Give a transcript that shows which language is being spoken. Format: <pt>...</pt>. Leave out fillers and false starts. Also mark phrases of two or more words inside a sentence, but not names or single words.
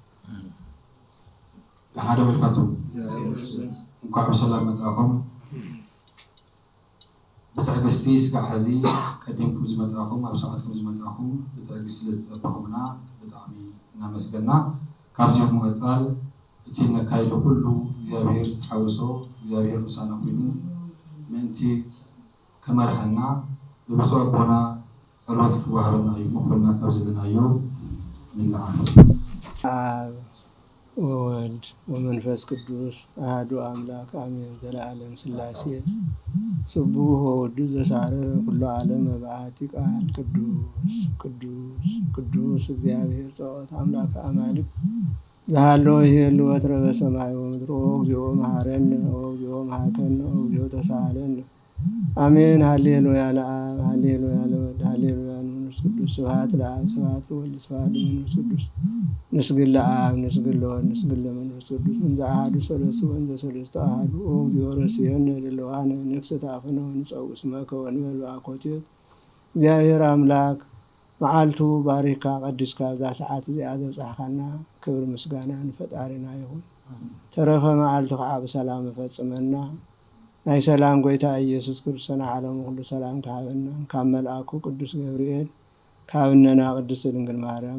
<ti>ለሓደ መልካቱ እንኳዕ ብሰላም መፅእኹም ብትዕግስቲ እስካዕ ሕዚ ቀዲምኩም ዝመፅእኹም ኣብ ሰዓትኩም ዝመፅእኹም ብትዕግስቲ ስለዝፀበኹምና ብጣዕሚ እናመስገና ካብዚኦም ምቕፃል እቲ ነካይዶ ኩሉ እግዚኣብሔር ዝተሓወሶ እግዚኣብሔር ምሳና ኮይኑ ምእንቲ ከመርሐና ብብፁዕ ኣቦና ጸሎት ክወሃበና እዩ መኮልና ካብ ዘለናዮ ንለዓል</ti> <gez>ወወልድ ወመንፈስ ቅዱስ አሐዱ አምላክ አሜን። ዘለዓለም ሥላሴ ጽቡሕ ወውዱስ ዘሳረረ ኩሉ ዓለም በአሐቲ ቃል ቅዱስ ቅዱስ ቅዱስ እግዚአብሔር ጸወት አምላክ አማልክት ዘሃለወ ይሄሉ ወትረ በሰማይ ወምድር ኦ እግዚኦ መሐረነ ኦ እግዚኦ መሐከነ ኦ እግዚኦ ተሳሃለነ አሜን። ሃሌሉያ ለአብ ሃሌሉያ ለወልድ ሃሌሉያ ለመንፈስ ቅዱስ ስብሐት ለአብ ስብሐት ለወልድ ስብሐት ለመንፈስ ቅዱስ ንስግድ ለአብ ንስግድ ለወልድ ንስግድ ለመንፈስ ቅዱስ እንዘ አሐዱ ሰለስቱ ወእንዘ ሰለስቱ አሐዱ ኦ እግዚኦ ረሲየነ ድልዋነ ንክስት አፍነ ወንጸውዕ ስመከ ወንበል በአኮቴት</gez> <ti>እግዚአብሔር አምላክ መዓልቱ ባሪካ ቀድስካ ብዛ ሰዓት እዚኣ ዘብፅሕካና ክብሪ ምስጋና ንፈጣሪና ይሁን። ተረፈ መዓልቲ ከዓ ብሰላም ፈጽመና ናይ ሰላም ጎይታ ኢየሱስ ክርስቶስ ዓለሙ ሁሉ ሰላም ካበና ካብ መልአኩ ቅዱስ ገብርኤል ካብነና ቅድስት ድንግል ማርያም</ti>